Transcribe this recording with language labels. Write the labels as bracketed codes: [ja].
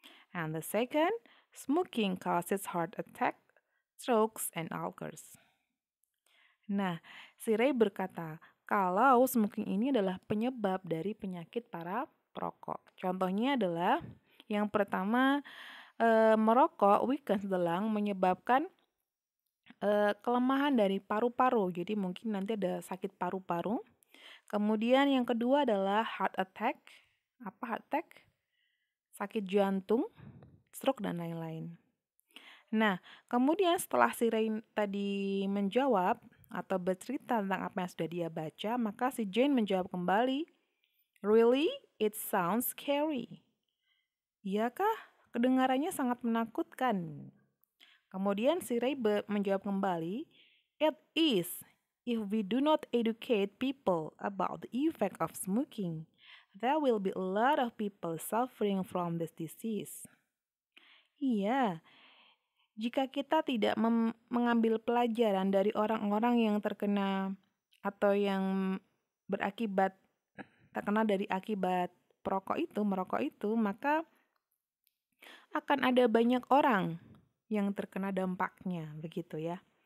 [en] And the second, smoking causes heart attack, strokes, and ulcers. [id] Nah, si Ray berkata, kalau smoking ini adalah penyebab dari penyakit para perokok. Contohnya adalah yang pertama, merokok [en] weakens the lung [id] menyebabkan kelemahan dari paru-paru. Jadi mungkin nanti ada sakit paru-paru. Kemudian yang kedua adalah heart attack. Apa heart attack? Sakit jantung, stroke, dan lain-lain. Nah, kemudian setelah si Ray tadi menjawab atau bercerita tentang apa yang sudah dia baca, maka si Jane menjawab kembali, "Really? [en] It sounds scary." [id] Iyakah? Kedengarannya sangat menakutkan. Kemudian si Ray menjawab kembali, [en] "It is. If we do not educate people about the effect of smoking, there will be a lot of people suffering from this disease." [id] Iya, jika kita tidak mengambil pelajaran dari orang-orang yang terkena atau yang terkena dari akibat merokok itu, maka akan ada banyak orang yang terkena dampaknya, begitu ya.